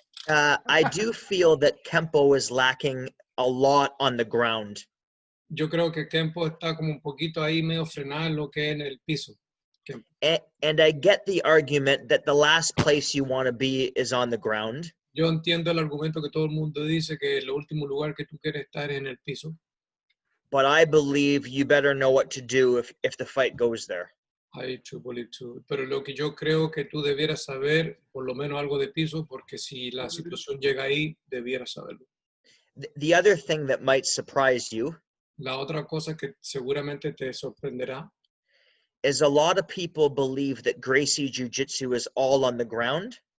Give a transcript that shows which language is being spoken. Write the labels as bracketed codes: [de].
[en] I do feel that Kenpo is lacking a lot on the ground. [es] Yo creo que Kenpo está como un poquito ahí medio frenado en lo que es en el piso. [en] And I get the argument that the last place you want to be is on the ground. [es] Yo entiendo el argumento que todo el mundo dice que el último lugar que tú quieres estar es en el piso. [en] But I believe you better know what to do if the fight goes there. I too believe too. [es] Pero lo que yo creo que tú debieras saber, por lo menos algo de piso, porque si la situación llega ahí, debieras saberlo. [en] The other thing that might surprise you [es] La otra cosa que seguramente te sorprenderá [en] is a lot of people believe that Gracie Jiu-Jitsu is all on the ground.